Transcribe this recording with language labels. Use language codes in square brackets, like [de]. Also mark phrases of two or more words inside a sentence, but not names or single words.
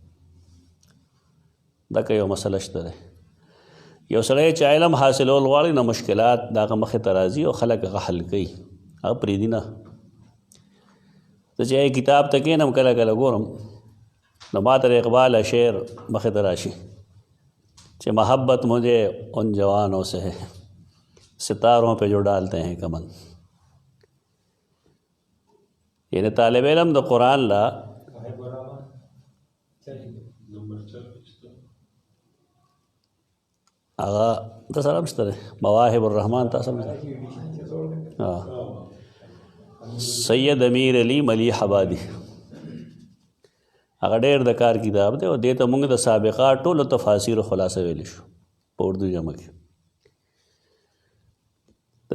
[ps] دکه یو مسله شته دی. یو سړی چې علم حاصلول غواړي نو مشکلات د هغه مخې ته راځي او خلک هغه حل کوي، هغه پرېږدي نه. زه چې کتاب ته کښېنم کله کله ګورم نو ما ته اقبال شعر مخې ته راشي [ur] کہ محبت مجھے ان جوانوں سے ہے ستاروں پہ جو ڈالتے ہیں کمن. [ps] یعنی طالب علم د قرآن لا هغه تاسو سره مشته مواهب الرحمن تاسو سید امیر علی ملیح آبادی هغه ډېر د کار کتاب دی او دې ته موږ د سابقه ټولو تفاسیر خلاصه ویلی شو په اردو ژبه کې.